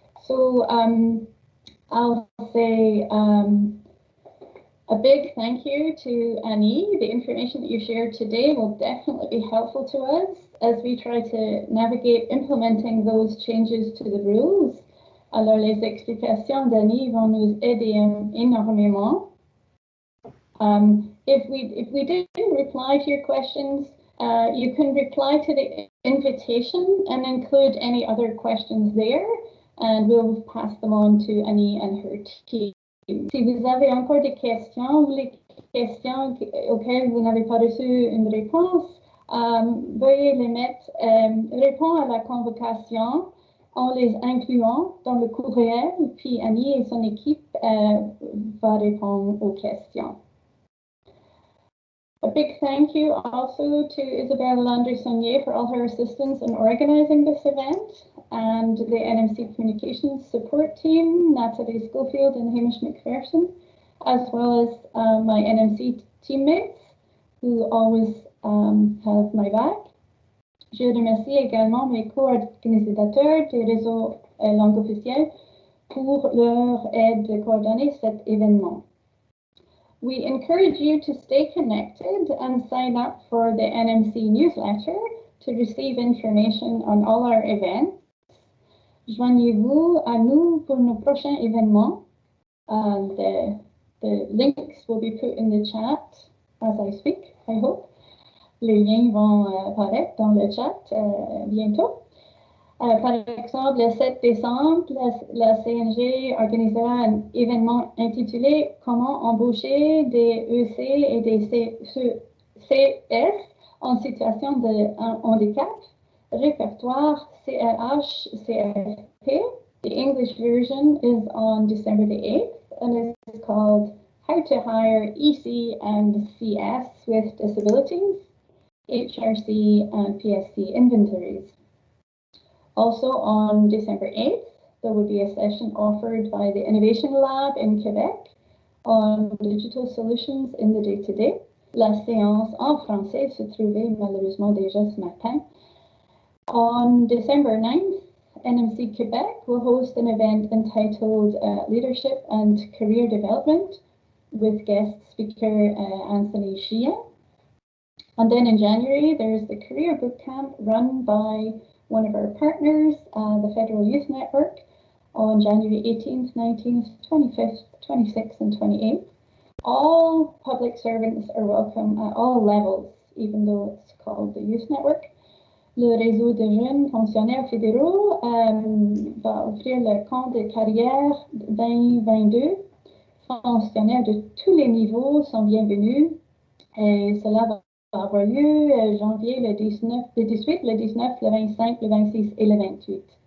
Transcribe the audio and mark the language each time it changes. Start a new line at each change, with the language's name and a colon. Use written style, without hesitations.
English: So I'll say a big thank you to Annie. The information that you shared today will definitely be helpful to us as we try to navigate implementing those changes to the rules.
French: Alors, les explications d'Annie vont nous aider énormément.
English: If we didn't reply to your questions, you can reply to the invitation and include any other questions there, and we'll pass them on to Annie and her team.
French: Si vous avez encore des questions ou les questions auxquelles vous n'avez pas reçu une réponse, veuillez les mettre, répondre à la convocation en les incluant dans le courriel, puis Annie et son équipe va répondre aux questions.
English: A big thank you also to Isabelle Landry-Saunier for all her assistance in organizing this event, and the NMC Communications support team, Natalie Schofield and Hamish McPherson, as well as my NMC teammates who always have my back.
French: Je remercie également mes co-organisateurs des réseaux langues officielles pour leur aide coordonnée cet événement.
English: We encourage you to stay connected and sign up for the NMC newsletter to receive information on all our events.
French: Joignez-vous à nous pour nos prochains événements.
English: The links will be put in the chat as I speak, I hope.
French: Les liens vont apparaître dans le chat bientôt. Par exemple, le 7 décembre, la CNG organisera un événement intitulé « Comment embaucher des EC et des CS en situation de handicap », répertoire CRH-CRP.
English: The English version is on December the 8th and is called How to Hire EC and CS with Disabilities, HRC and PSC Inventories. Also on December 8th, there will be a session offered by the Innovation Lab in Quebec on digital solutions in the day-to-day.
French: La séance en français se trouvait malheureusement déjà ce matin.
English: On December 9th, NMC Quebec will host an event entitled Leadership and Career Development with guest speaker Anthony Sheehan. And then in January, there's the Career Bootcamp run by one of our partners, the Federal Youth Network, on January 18th, 19th, 25th, 26th, and 28th. All public servants are welcome at all levels, even though it's called the Youth Network.
French: Le réseau de jeunes fonctionnaires fédéraux va offrir le compte de carrière 2022. Fonctionnaires de tous les niveaux sont bienvenus et cela va avoir lieu janvier le 18, le 19, le 25, le 26 et le 28.